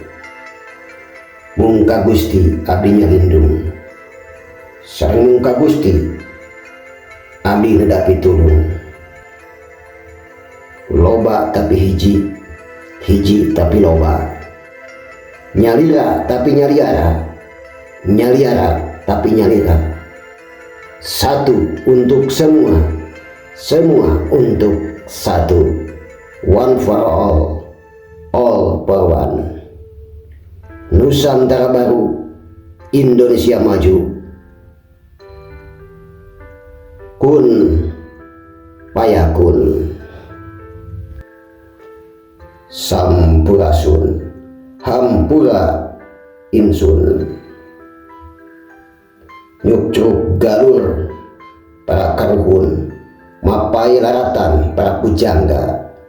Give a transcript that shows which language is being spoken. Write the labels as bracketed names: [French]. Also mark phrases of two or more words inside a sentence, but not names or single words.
[Sundanese] Mung ka Gusti abdi nyalindung, sareng mung ka Gusti abdi nedapi tulung. Loba tapi hiji, hiji tapi loba. Nyalira tapi nyaliara, nyaliara tapi nyalira. [Indonesian] Satu untuk semua, semua untuk satu. [English] One for all for one. [Indonesian] Nusantara baru, Indonesia maju. [Arabic] كن فيكون. [Sundanese] Sampurasun, hampura insun. Nyukcuk galur para karuhun, mapai laratan para pujangga.